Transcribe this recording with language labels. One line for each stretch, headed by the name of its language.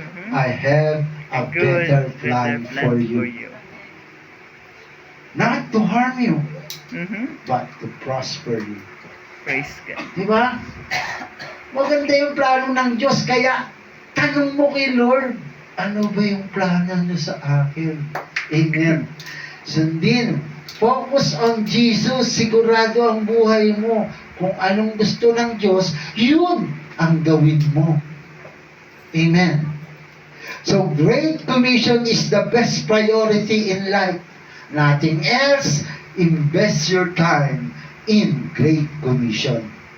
English: I have a better plan for you. Not to harm you, but to prosper you. Praise God.
Filipino: Di ba? Maganda yung plano ng Diyos. Kaya, tanong mo kay Lord, ano ba yung plano niyo sa akin?
English: Amen.
Filipino: Sundin.
English: Focus on Jesus.
Filipino: Sigurado ang buhay mo. Kung anong gusto ng Diyos, yun ang gawin mo. Amen.
English: So, Great Commission is the best priority in life. Nothing else. Invest your time in Great Commission.